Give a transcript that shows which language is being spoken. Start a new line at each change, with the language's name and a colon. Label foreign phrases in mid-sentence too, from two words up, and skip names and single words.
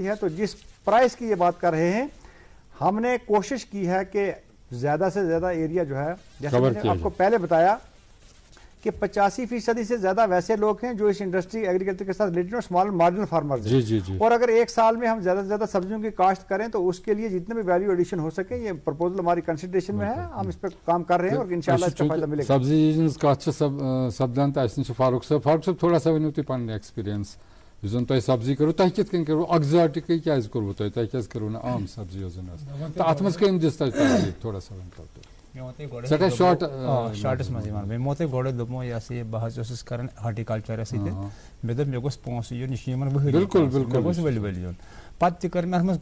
Urdu: ہے تو جس پرائس کی یہ بات کر رہے ہیں ہم نے کوشش کی ہے کہ زیادہ سے زیادہ ایریا جو ہے جیسے میں نے آپ کو پہلے بتایا کہ 85% سے زیادہ ویسے لوگ ہیں جو اس
English: industry agriculture
Urdu: کے ساتھ ریلیٹڈ اور
English: small marginal farmers
Urdu: ہیں اور اگر ایک سال میں ہم زیادہ سے زیادہ سبزیوں کی کاشت کریں تو اس کے لیے جتنے بھی
English: value addition
Urdu: ہو سکے یہ پرپوزل ہماری کنسیڈریشن میں ہے ہم اس پہ کام کر رہے ہیں اور انشاءاللہ اس کا فائدہ ملے گا.
Kashmiri: سبزی ہٕنٛز کتھ چھِ سپدان تہٕ اَسہِ نِش چھُ فاروق صٲب
Urdu: تھوڑا سا
Kashmiri: ؤنِو تُہۍ پنٕنۍ ایکسپیرینس یُس زن تۄہہِ سبزی کٔرٕو تۄہہِ کِتھ کٔنۍ کٔرٕو ایگزاٹِکٕے کیازِ کوٚروٕ تۄہہِ کیازِ کٔرٕو نہٕ عام سبزی یۄس زن ٲس تہٕ اتھ منٛز کٔمۍ دِژ تۄہہِ ترجیح
Urdu: تھوڑا سا
Kashmiri: ؤنۍتو تُہۍ. شارٹس منٛز یِوان مےٚ تۄہہِ گۄڈٕ دوٚپمو یہِ ہسا یہِ بہٕ حظ اوسُس کران ہاٹیکلچرس سۭتۍ مےٚ دوٚپ مےٚ گوٚژھ پونٛسہٕ یُن یہِ چھُ یِمن ؤہٕرۍ مےٚ گوٚژھ ؤلۍ ؤلۍ یُن پتہٕ تہِ کٔر مےٚ اتھ منٛز